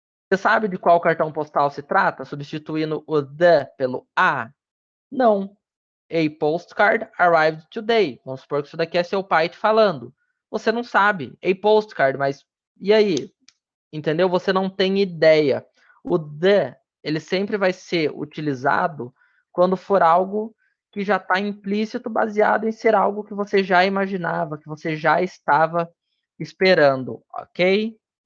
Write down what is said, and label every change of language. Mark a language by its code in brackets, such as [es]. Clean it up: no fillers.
[pt] Você sabe de qual cartão postal se trata, substituindo o the pelo a? Não. [en] A postcard arrived today. [pt] Vamos supor que isso daqui é seu pai te falando. Você não sabe. A postcard, mas e aí? Entendeu? Você não tem ideia. O the, ele sempre vai ser utilizado quando for algo que já está implícito, baseado em ser algo que você já imaginava, que você já estava esperando, ok?